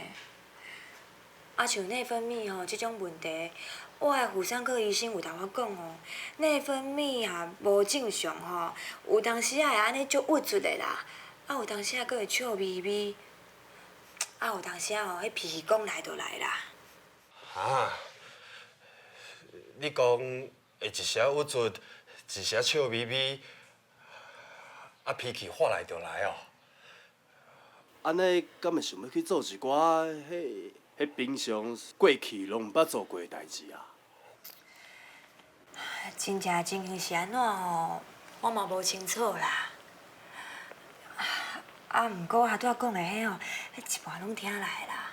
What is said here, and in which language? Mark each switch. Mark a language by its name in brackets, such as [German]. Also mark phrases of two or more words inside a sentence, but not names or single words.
[Min Nan Chinese] 啊，像内分泌吼，即种问题，我的妇产科医生有甲我讲哦，内分泌啊无正常吼，有当时啊会安尼足郁卒的啦，啊有当时啊佫会笑眯眯，啊有当时啊吼，迄脾气讲来就来啦。啊，你讲会一时郁卒，一时笑眯眯，啊脾气发来就来哦。安尼，敢会想要去做一寡迄平常过去拢毋捌做过的代志啊？真正情形是安怎吼，我嘛无清楚啦。啊，毋过阿拄仔讲的迄吼，迄一半拢听来啦。